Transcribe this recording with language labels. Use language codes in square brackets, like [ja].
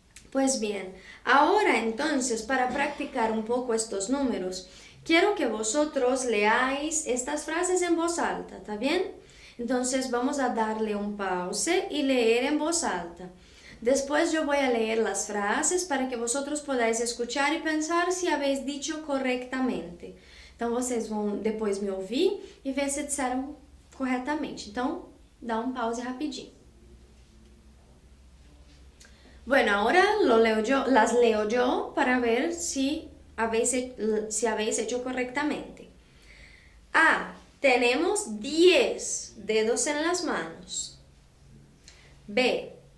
[es] Pues bien, ahora entonces para practicar un poco estos números, quiero que vosotros leáis estas frases en voz alta, ¿está bien? Entonces vamos a darle un pause y leer en voz alta. Después yo voy a leer las frases para que vosotros podáis escuchar y pensar si habéis dicho correctamente. [pt] Então vocês vão depois me ouvir e ver se disseram corretamente. Então, dá un pause rapidinho. [es] Bueno, ahora las leo yo para ver si habéis hecho correctamente. A. Tenemos 10 dedos en las manos. B.